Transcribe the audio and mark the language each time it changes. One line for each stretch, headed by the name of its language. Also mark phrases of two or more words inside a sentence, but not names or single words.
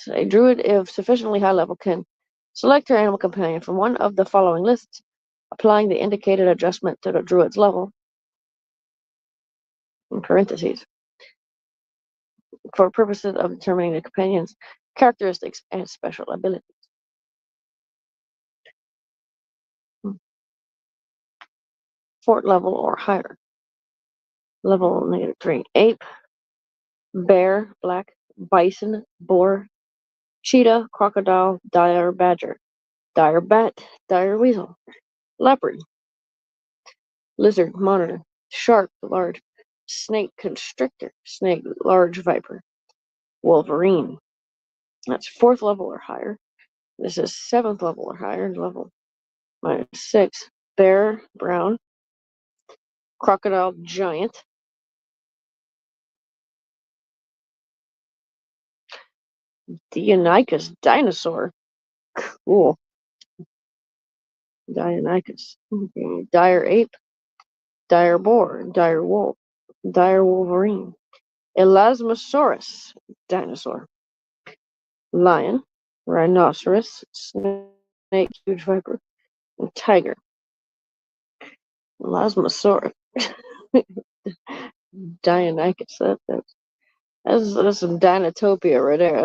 English: A druid of sufficiently high level can select your animal companion from one of the following lists, applying the indicated adjustment to the druid's level, in parentheses, for purposes of determining the companion's characteristics and special abilities. Fort level or higher. Level -3. Ape, bear, black, bison, boar, cheetah, crocodile, dire badger, dire bat, dire weasel, leopard, lizard, monitor, shark, large, snake, constrictor, snake, large viper, wolverine. That's 4th level or higher. This is 7th level or higher, level -6. Bear, brown, crocodile, giant, Deinonychus, dinosaur. Cool. Deinonychus. Okay. Dire ape, dire boar, dire wolf, dire wolverine, Elasmosaurus, dinosaur, lion, rhinoceros, snake, huge viper, and tiger. Elasmosaurus. Deinonychus. That's some Dinotopia right there.